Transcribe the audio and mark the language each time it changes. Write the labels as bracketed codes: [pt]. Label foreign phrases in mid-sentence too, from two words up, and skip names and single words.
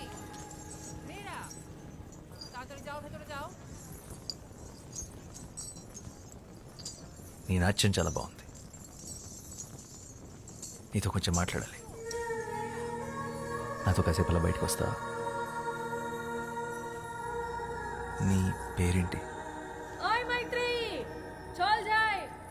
[bn] মেয়েরা তাড়াতাড়ি যাও, ভেতরে যাও। [te] నీ నాట్యం చాలా బాగుంది. నీతో కొంచెం మాట్లాడాలి. నాతో కాసేపు అలా బయటకు వస్తావా? నీ పేరేంటి? [bn] ওই మైత్రి চল যাই.